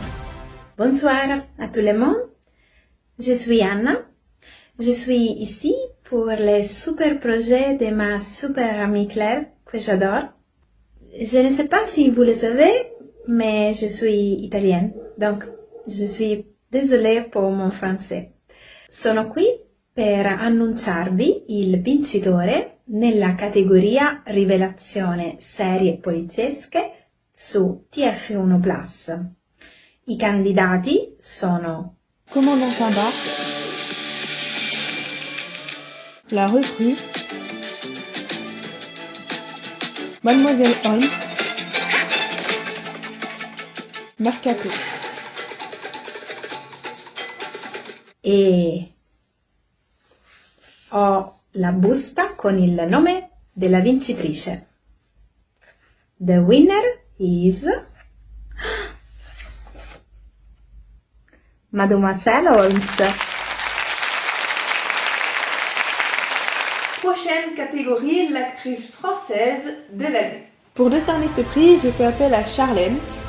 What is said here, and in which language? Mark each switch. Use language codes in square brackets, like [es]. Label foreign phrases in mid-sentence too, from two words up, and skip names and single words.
[fr] Bonsoir à tout le monde, je suis Anna. Je suis ici pour les super projets de ma super amie Claire, que j'adore. Je ne sais pas si vous le savez, mais je suis italienne, donc je suis désolée pour mon français. [it] Sono qui per annunciarvi il vincitore nella categoria Rivelazione serie poliziesche su TF1+. I candidati sono Commandant Timbar, La Recrue, Mademoiselle Holmes, Mercato. e ho la busta con il nome della vincitrice. [en] The winner is Mademoiselle Holmes. [fr] Prochaine catégorie, l'actrice française de l'année. Pour décerner ce prix, j'ai fait appel à Charlène.